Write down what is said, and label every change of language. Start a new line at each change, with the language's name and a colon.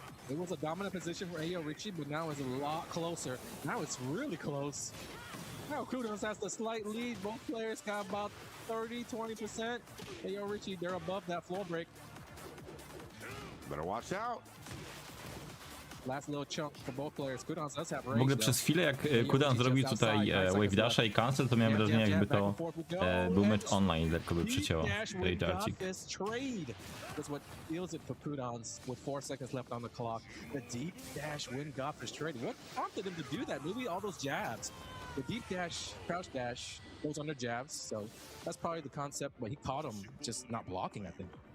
English: It was a dominant position for Ayo Richie, but now it's a lot closer. Now it's really close. Now Kudans has the slight lead. Both players got about 30-20%. Ayo Richie, they're above that floor break. Better watch out. Last little chunk for both players. Kudans does have
Polish: W ogóle przez chwilę jak Kudan zrobił tutaj wave dasha i cancel, to miałem wrażenie, jakby to był mecz online, lekko by przycięło Rage'arcik.
English: That's what deals it for Kudans with 4 seconds left on the clock. The deep dash win got this trade. What prompted him to do that? Maybe all those jabs. The deep dash, crouch dash goes under jabs, so that's probably the concept, but he caught him just not blocking, I think.